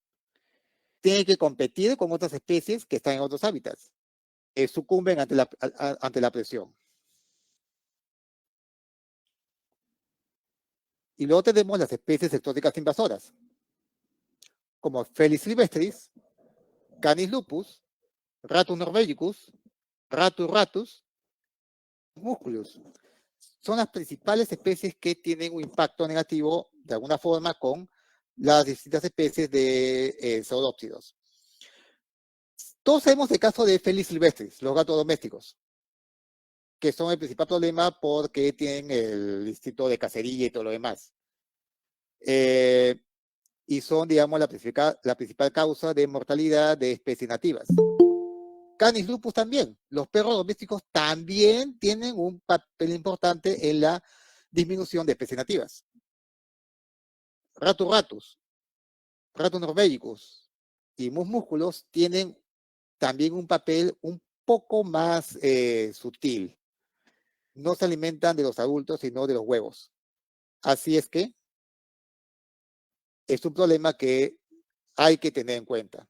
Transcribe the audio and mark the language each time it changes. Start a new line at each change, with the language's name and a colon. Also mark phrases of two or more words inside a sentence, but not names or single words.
Spanish: Tienen que competir con otras especies que están en otros hábitats. Sucumben ante la presión. Y luego tenemos las especies exóticas invasoras, como Felis silvestris, Canis lupus, Ratus norvegicus, Ratus ratus, Musculus. Son las principales especies que tienen un impacto negativo de alguna forma con las distintas especies de zoodópsidos. Todos sabemos el caso de Felis silvestris, los gatos domésticos, que son el principal problema porque tienen el instinto de cacería y todo lo demás. Y son, digamos, la principal causa de mortalidad de especies nativas. Canis lupus también. Los perros domésticos también tienen un papel importante en la disminución de especies nativas. Ratus ratus, Ratus norvegicus y Mus musculus tienen también un papel un poco más sutil. No se alimentan de los adultos, sino de los huevos. Así es que es un problema que hay que tener en cuenta.